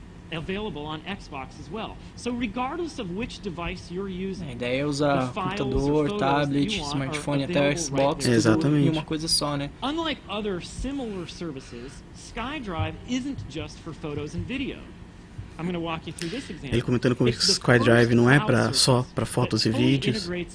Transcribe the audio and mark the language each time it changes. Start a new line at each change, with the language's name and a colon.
English: Available on Xbox as well. So regardless of which device you're using,
Portuguese: a ideia é usar computador, tablet, smartphone até o Xbox, tudo em uma coisa só, né?
English: Unlike other similar services, SkyDrive isn't just for photos and video. I'm going to walk you through this example.
Portuguese: Ele comentando como o SkyDrive não é só para fotos e vídeos.